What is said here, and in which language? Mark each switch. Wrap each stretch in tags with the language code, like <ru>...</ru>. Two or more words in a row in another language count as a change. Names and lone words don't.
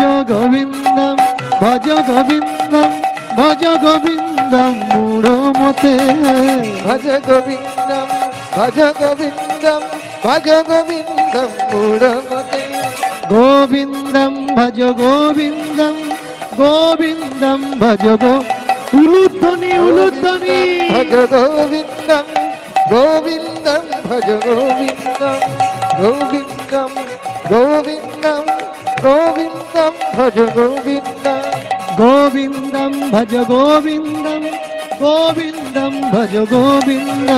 <sa>গোবিন্দম, ভজ গোবিন্দম, ভজ গোবিন্দম মূঢ়মতে, ভজ গোবিন্দম, ভজ গোবিন্দম, ভজ গোবিন্দম মূঢ়মতে, গোবিন্দম ভজ গোবিন্দম, গোবিন্দম ভজ গো,</sa> <bn>উলুধ্বনি, উলুধ্বনি,</bn> <sa>ভজ গোবিন্দম, গোবিন্দম ভজ গোবিন্দম, গোবিন্দম, গোবিন্দম, গোবিন্দম ভজ গোবিন্দম, গোবিন্দম ভজ গোবিন্দম, গোবিন্দম ভজ গোবিন্দম,</sa>